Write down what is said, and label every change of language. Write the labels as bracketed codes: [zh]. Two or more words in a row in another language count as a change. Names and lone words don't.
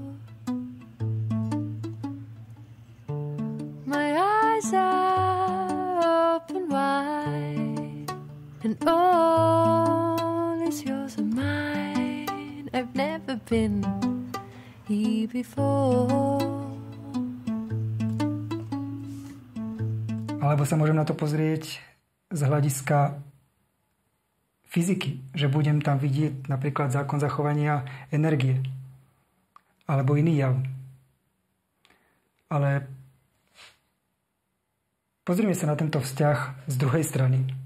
[en] My eyes are open wide, and all is yours and mine. I've never been here before. [sk] Alebo sa môžem na to pozrieť z hľadiska fyziky, že budem tam vidieť napríklad zákon zachovania energie alebo iný jav. Ale pozrime sa na tento vzťah z druhej strany.